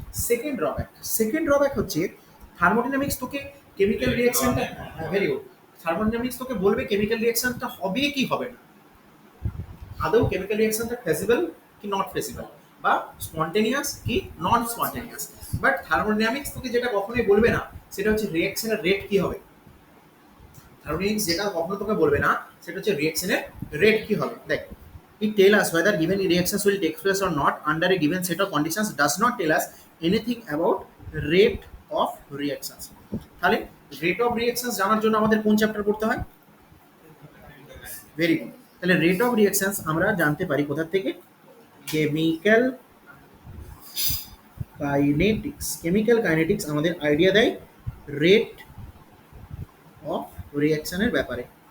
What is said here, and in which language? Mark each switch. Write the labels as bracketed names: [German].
[Bangla] Second drawback হচ্ছে thermodynamics তোকে chemical রিঅ্যাকশনটা, very good, thermodynamics তোকে বলবে কেমিক্যাল রিঅ্যাকশনটা হবে কি হবে না, আদৌ কেমিক্যাল রিঅ্যাকশনটা ফেসিবল কি নট ফেসিবল, বা স্পন্টেনিয়াস কি নন স্পন্টেনিয়াস। বাট থার্মোডাইনামিক্স তোকে যেটা কখনোই বলবে না সেটা হচ্ছে রিঅ্যাকশনের রেট কি হবে। থার্মোডাইনামিক্স যেটা কখনো তোকে বলবে না সেটা হচ্ছে রিঅ্যাকশনের রেট কি হবে। [English] দেখ, it tell us whether given reactions will take place or not under a given set of conditions does not tell us anything about rate of reactions। [Bangla] তাহলে রেট অফ রিঅ্যাকশনস জানার জন্য আমাদের কোন চ্যাপ্টার পড়তে হয়? Very good. তাহলে rate of reactions আমরা জানতে পারি কোথা থেকে? Chemical kinetics. কেমিক্যাল কাইনেটিক্স আমাদের আইডিয়া দেয় রেট অফ রিঅ্যাকশনের ব্যাপারে।